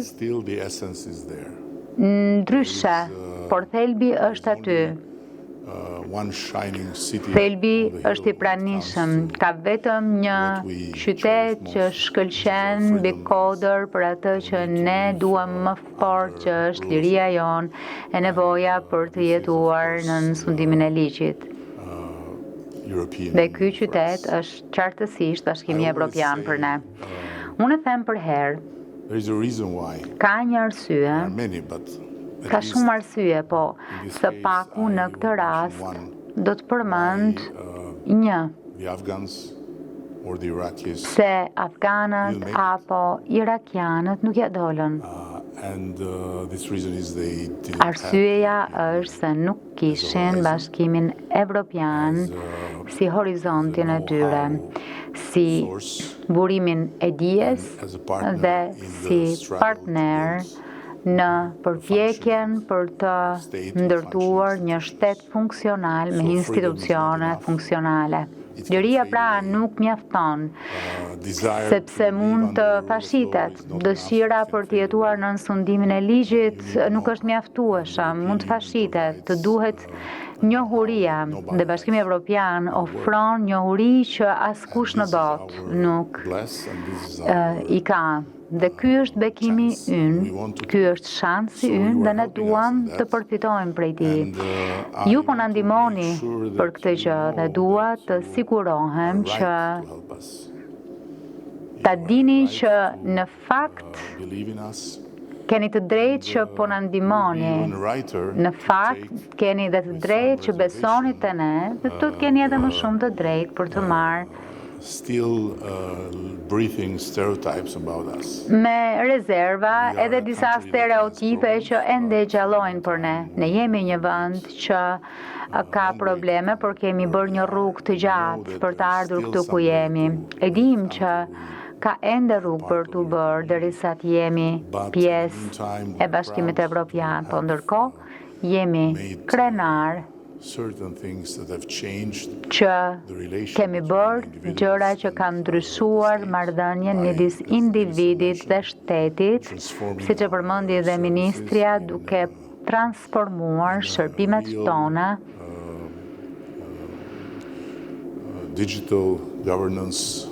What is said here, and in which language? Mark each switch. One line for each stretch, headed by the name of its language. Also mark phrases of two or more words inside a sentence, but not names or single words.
English: Still the essence is there.
Albanian: ndryshe, por thelbi është aty.
English: One shining city.
Albanian: Thelbi
English: on the hill
Albanian: është i pranishëm, ka vetëm një qytet që shkëlqen mbi kodër për atë që ne duam më fort, që është liria jon e nevoja për të jetuar në sundimin e ligjit.
English: European.
Albanian: Dhe ky qytet është qartësisht Bashkimi Evropian për ne. Unë e them për herë,
English: There is a reason why.
Albanian: ka një arsye,
English: There are many, but at
Albanian: ka
English: least
Albanian: shumë arsye, po së paku në këtë rast do të përmend një,
English: the Afghans or the Iraqis
Albanian: se afganët apo irakianët nuk ja dolën.
English: and this reason is they didn't have
Albanian: Arsyeja është se nuk kishin Bashkimin Evropian si horizontin e tyre, si
English: source
Albanian: burimin e dijes
English: as a partner
Albanian: dhe
English: in the
Albanian: si
English: struggle
Albanian: partner në përpjekjen për të ndërtuar një shtet funksional me institucione funksionale. Liria pra nuk mjafton,
English: desire
Albanian: sepse mund të fashitet. Dëshira për të jetuar në sundimin e ligjit nuk është mjaftueshëm, mund të fashitet, të duhet njohuria dhe Bashkimi Evropian ofron njohuri që askush në botë nuk
English: bless and this is
Albanian: i ka. Dhe ky është bekimi ynë, ky është shansi ynë dhe ne duam të përfitojmë prej tij. Ju po na ndihmoni për këtë gjë dhe dua të sigurohem që
English: help us.
Albanian: ta dini që në fakt
English: Believe in us.
Albanian: keni të drejtë që po na ndihmoni.
English: Even writer
Albanian: Në fakt keni dhe të drejtë që besoni te ne dhe do të keni edhe më shumë të drejtë për të marrë
English: still breathing stereotypes about us.
Albanian: me rezerva edhe disa stereotipe që ende gjallojnë për ne. Ne jemi një vend që ka probleme, por kemi bërë një rrugë të gjatë për të ardhur këtu ku jemi. E dim që ka ende rrugë për t'u bërë derisa të jemi pjesë e Bashkimit Evropian, po ndërkohë jemi krenar
English: certain things that have changed
Albanian: që
English: the relation
Albanian: kemi bërë gjëra që kanë ndryshuar marrëdhënien midis individit dhe shtetit, siç e përmendi dhe ministria, duke transformuar shërbimet tona
English: digital governance